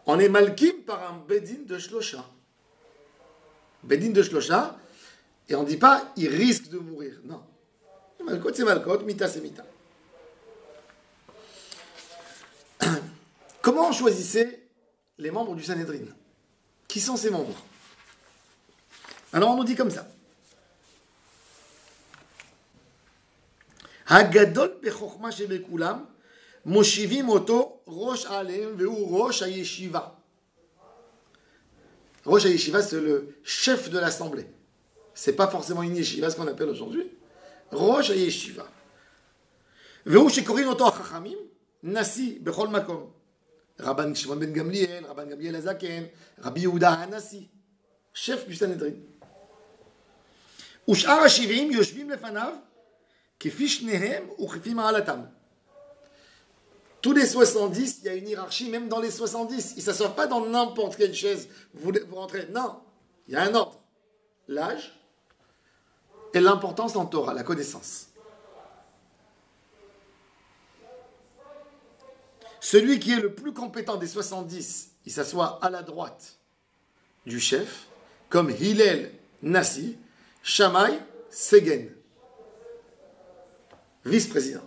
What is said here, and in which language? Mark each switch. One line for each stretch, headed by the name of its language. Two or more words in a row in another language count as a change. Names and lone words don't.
French: On est malkim par un bedin de shlosha. Bedin de shlosha, et on ne dit pas il risque de mourir. Non. Malkot c'est malkot, mita c'est mita. Comment on choisissait les membres du Sanhedrin? Qui sont ces membres? Alors on nous dit comme ça.
Hebrew: הגדול בחכמה שבכולם מושיבים אותו ראש עליהם והוא ראש הישיבה. ראש הישיבה,
French: c'est le chef de l'assemblée. C'est pas forcément une yeshiva, ce qu'on appelle aujourd'hui.
Hebrew: ראש הישיבה. והוא שקורין אותו החכמים נשיא בכל מקום.
French: Rabban Shimon ben Gamliel, Rabban Gamliel Azaken, Rabbi Yehuda Hanassi, chef du Sanhedrin.
Hebrew: ושאר ה-70 יושבים לפניו כפי שניהם וכפי מעלתם.
French: Tous les 70, il y a une hiérarchie, même dans les 70. Ils ne s'assoient pas dans n'importe quelle chaise. Vous rentrez. Non, il y a un ordre. L'âge et l'importance en Torah, la connaissance. Celui qui est le plus compétent des 70, il s'assoit à la droite du chef, comme Hillel Nassi, Shammai Segen, vice-président.